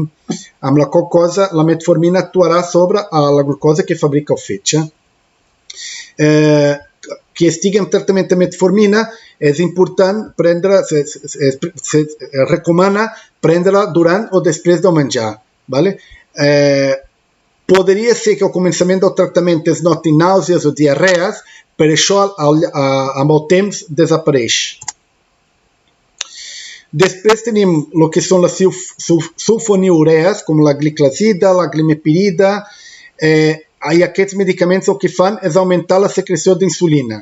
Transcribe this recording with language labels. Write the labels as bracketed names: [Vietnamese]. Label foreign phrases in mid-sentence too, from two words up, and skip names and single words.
[Catalan] Amb la qual cosa la metformina actuarà sobre la glucosa que fabrica el fetge. Que estigui en tractament de metformina és important recomana prendre-la durant o després del menjar. Poderia ser que ao començament del tractament es notin nàusees o diarrees, però això amb el temps desapareix. Després tenim el que són les sulfonilurees, com la gliclazida, la glimepirida, i aquests medicaments el que fan és augmentar la secreció d'insulina.